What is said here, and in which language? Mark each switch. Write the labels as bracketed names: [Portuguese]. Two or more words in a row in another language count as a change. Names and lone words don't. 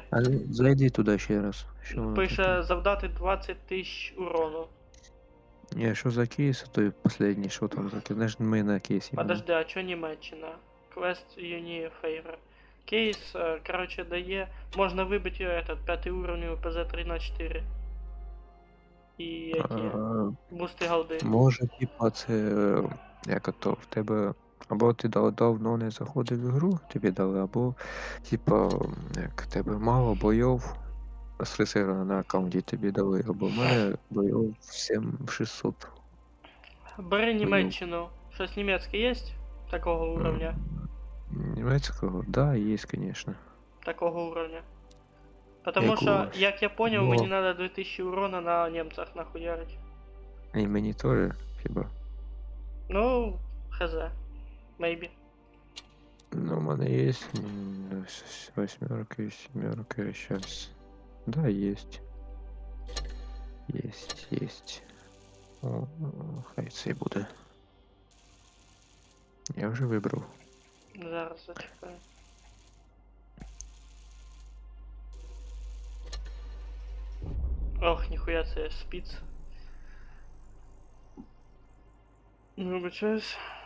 [Ukrainian] А зайди туди ще раз. Що воно Пише таке? завдати 20 тисяч урону. Ні, що за кейс, той последній, що там за кейс? Знаєш, ми на кейсі. [Russian] Подожди, а чо Німеччина? Квест Юні Фейвер. [Ukrainian] Кейс, короче, дає. Можна вибити [Russian] этот 5 уровень [Ukrainian] ПЗ-3 на 4. І эти бусти голди. Може, типа, це як то в тебе. Або ти давно не заходив в ігру, тобі дали, або типа, як тебе мало бойов з ресервера на аккаунті тобі дали, або в мене бойов 7600. Бери Німеччину. Щось німецьке є? [Russian] Такого уровня? [Ukrainian] Німецького? Да, є, звісно. [Russian] Такого уровня. Потому що, [Ukrainian] Якого? [Russian] як я понял, Ну. мені надо 2000 урона на немцах нахуярить. [Ukrainian] І мені теж, хіба. Ну, хз. Maybe. Ну, у мене є восьмерки, сімерки, щас. [Russian] Да, есть. Есть. О, [Ukrainian] хай це й буде. Я вже вибрав. Зараз зачекаю. Ох, ніхуя це спіц. Вибачаюсь.